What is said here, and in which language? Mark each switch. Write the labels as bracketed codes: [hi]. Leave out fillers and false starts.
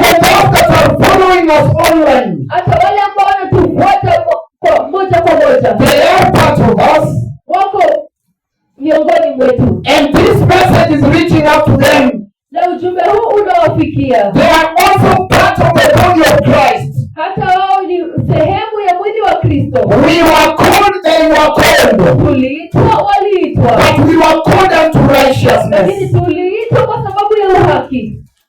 [en] Those that are following us online. [sw] Hata wale ambao wanatufuata kwa moja kwa moja. [en] They are part of us. [sw] Wako miongoni mwetu. [en] And this message is reaching out to them. [sw] Na ujumbe huu unawafikia. [en] They are also part of the body of Christ. [sw] Hata wao ni sehemu ya mwili wa Kristo. [en] We were called, they were called. [sw] Tuliitwa, waliitwa. [en] But we were called unto righteousness. [sw] Lakini tuliitwa kwa sababu ya uhaki.